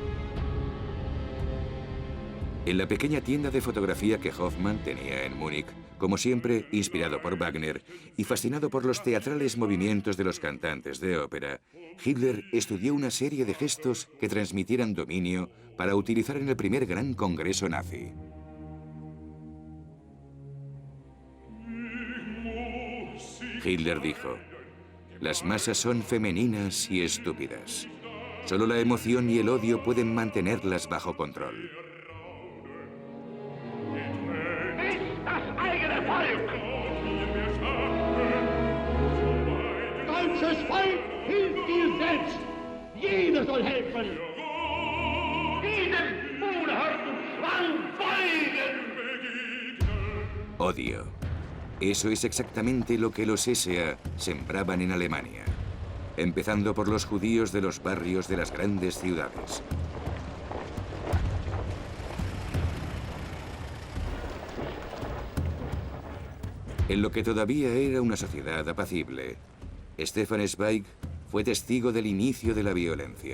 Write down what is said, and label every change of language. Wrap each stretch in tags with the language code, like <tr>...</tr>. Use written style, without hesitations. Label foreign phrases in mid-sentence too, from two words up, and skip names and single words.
<es>En la pequeña tienda de fotografía que Hoffmann tenía en Múnich, Como siempre, inspirado por Wagner y fascinado por los teatrales movimientos de los cantantes de ópera, Hitler estudió una serie de gestos que transmitieran dominio para utilizar en el primer gran congreso nazi. Hitler dijo: "Las masas son femeninas y estúpidas. Solo la emoción y el odio pueden mantenerlas bajo control".</es> <de>Deutsches Volk hilft dir selbst. Jeder soll helfen. Diesem unerhörten Zwang beugen.</de> <es>Odio. Eso es exactamente lo que los SA sembraban en Alemania, empezando por los judíos de los barrios de las grandes ciudades. En lo que todavía era una sociedad apacible, Stefan Zweig fue testigo del inicio de la violencia.</es>